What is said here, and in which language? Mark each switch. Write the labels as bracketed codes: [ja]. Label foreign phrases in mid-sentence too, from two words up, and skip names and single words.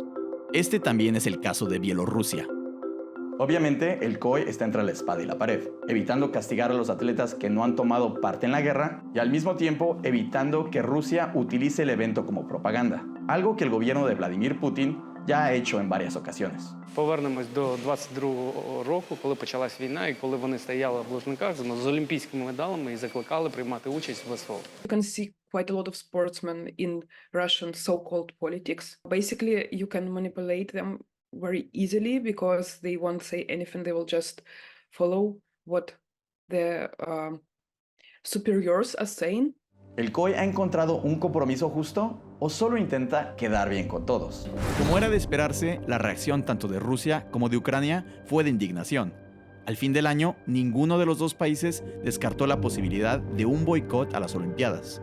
[es] Este también es el caso de Bielorrusia. Obviamente, el COI está entre la espada y la pared, evitando castigar a los atletas que no han tomado parte en la guerra y al mismo tiempo evitando que Rusia utilice el evento como propaganda, algo que el gobierno de Vladimir Putin ya ha hecho en varias ocasiones. [uk] Повернемось до 22-го року, коли почалась війна і коли вони стояли в Лужниках з олімпійськими медалями і закликали приймати участь в СВО. [en] You can see quite a lot of sportsmen in Russian so-called politics. Basically, you can manipulate them very easily because they won't say anything. They will just follow what the superiors are saying. [es] ¿El COI ha encontrado un compromiso justo o solo intenta quedar bien con todos? Como era de esperarse, la reacción tanto de Rusia como de Ucrania fue de indignación. Al fin del año, ninguno de los dos países descartó la posibilidad de un boicot a las Olimpiadas.